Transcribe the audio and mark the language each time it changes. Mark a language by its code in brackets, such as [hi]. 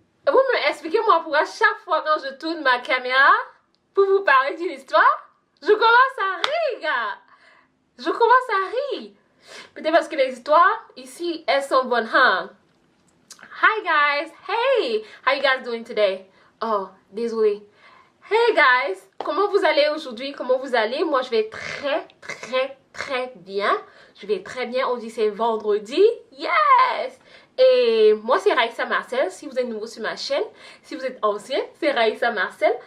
[fr] Vous me expliquez-moi pourquoi chaque fois quand je tourne ma caméra pour vous parler d'une histoire, je commence à rire, gars. Je commence à rire. Peut-être parce que les histoires ici, elles sont bonnes, hein? [en] Hi guys, hey, how you guys doing today? [fr] Oh, désolé. Hey guys, comment vous allez aujourd'hui? Comment vous allez? Moi, je vais très bien. Je vais très bien. On dit c'est vendredi. Yes! Et moi, c'est Raïssa Marcel. Si vous êtes nouveau sur ma chaîne, si vous êtes ancien, c'est Raïssa Marcel.